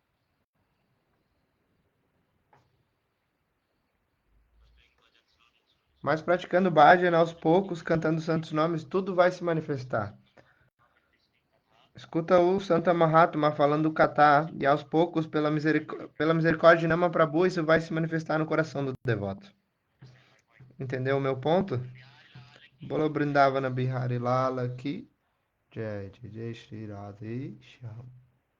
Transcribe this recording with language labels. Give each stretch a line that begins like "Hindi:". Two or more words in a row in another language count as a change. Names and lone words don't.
Portuguese: Mas praticando bhajan aos poucos, cantando santos nomes, tudo vai se manifestar. Escuta o Santa Mahatma falando o kata e aos poucos, pela misericórdia de Nama Prabhu, isso vai se manifestar no coração do devoto. Entendeu o meu ponto?
Hindi: Bolo Brindavana Bihari Lala ki Jai Jai Jai Shri Radhe Shyam.